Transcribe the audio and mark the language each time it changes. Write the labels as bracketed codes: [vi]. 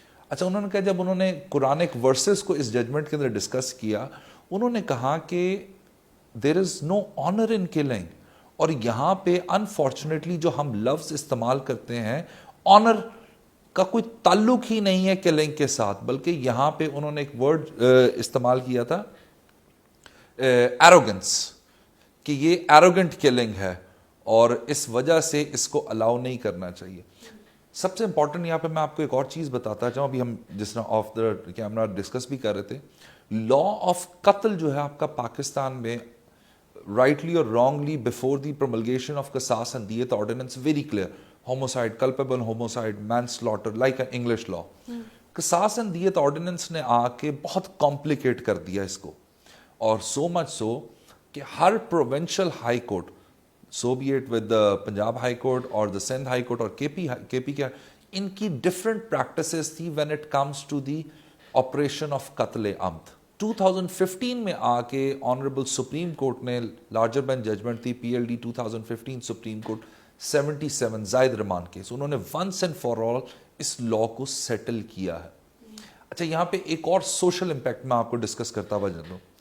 [ur] اچھا انہوں نے کہا جب انہوں نے قرآنک ورسز کو اس ججمنٹ کے اندر ڈسکس کیا انہوں نے کہا کہ [en] there is no honour in killing, [ur] اور یہاں پہ انفارچونیٹلی جو ہم لفظ استعمال کرتے ہیں آنر کا کوئی تعلق ہی نہیں ہے کلنگ کے ساتھ, بلکہ یہاں پہ انہوں نے ایک ورڈ استعمال کیا تھا ایروگنس, کہ یہ ایروگنٹ کلنگ ہے اور اس وجہ سے اس کو الاؤ نہیں کرنا چاہیے. سب سے امپورٹنٹ یہاں پہ میں آپ کو ایک اور چیز بتاتا چاہوں, ابھی ہم جس طرح آف دا کیمرا ڈسکس بھی کر رہے تھے, [en] law of قتل [ur] جو ہے آپ کا پاکستان میں [en] rightly or wrongly before the promulgation of Qisas and Diyat ordinance very clear, homicide, culpable homicide, manslaughter, like an English law. Qisas and Diyat ordinance [ur] نے آ کے بہت کمپلیکیٹ کر دیا اس کو, [en] اور so much so کہ ہر provincial high court, so be it with the Punjab High Court or the Sindh High Court or KP کے, ان کی different practices تھی when it comes to the operation of قتل عمد. [ur] 2015 میں آ کے آنریبل سپریم کورٹ نے larger bench judgment تھی PLD 2015 supreme court 77 زائد رمان case, انہوں نے [en] once and for all [ur] اس لا کو سیٹل کیا ہے. اچھا یہاں پہ ایک اور سوشل امپیکٹ میں آپ کو ڈسکس کرتا ہوا جانوں.